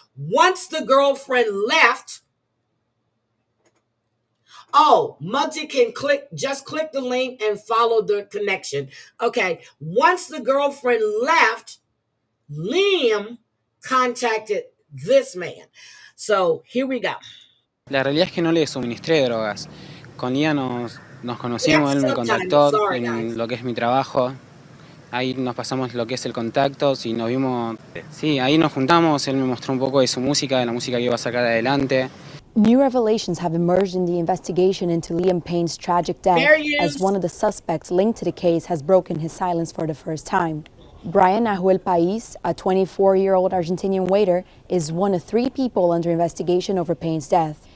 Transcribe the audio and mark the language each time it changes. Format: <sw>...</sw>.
<en>Once the girlfriend left, oh, Muggsy can click the link and follow the connection. Okay, once the girlfriend left, Liam contacted this man. So here we go.</en> <es>La realidad es que no le suministré drogas. Con Lía nos conocimos, él me contactó en lo que es mi trabajo. Ahí nos pasamos lo que es el contacto, y nos vimos. Sí, ahí nos juntamos, él me mostró un poco de su música, de la música que iba a sacar adelante.</es> <en>New revelations have emerged in the investigation into Liam Payne's tragic death, as one of the suspects linked to the case has broken his silence for the first time. Brian Nahuel Pais, a 24-year-old Argentinian waiter, is one of 3 people under investigation over Payne's death.</en>